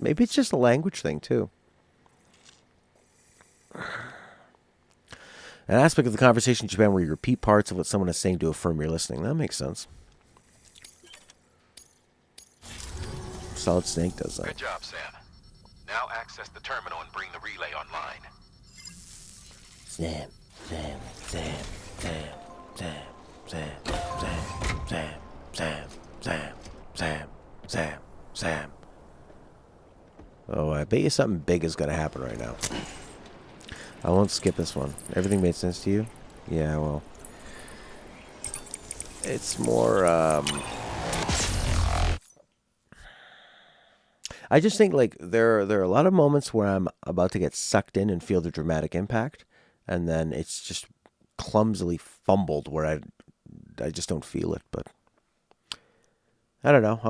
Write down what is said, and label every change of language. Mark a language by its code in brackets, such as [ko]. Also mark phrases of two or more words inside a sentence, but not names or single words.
[en] Maybe it's just a language thing too. An aspect of the conversation in Japan where you repeat parts of what someone is saying to affirm you're listening. That makes sense. Solid Snake does that. Good job, Sam. Now access the terminal and bring the relay online. Sam, Sam, Sam, Sam, Sam, Sam, Sam, Sam, Sam, Sam, Sam, Sam, Sam. Oh, I bet you something big is gonna happen right now. I won't skip this one. Everything made sense to you? Yeah, well. It's more, I just think, like, there are a lot of moments where I'm about to get sucked in and feel the dramatic impact, and then it's just clumsily fumbled where I just don't feel it, but I don't know.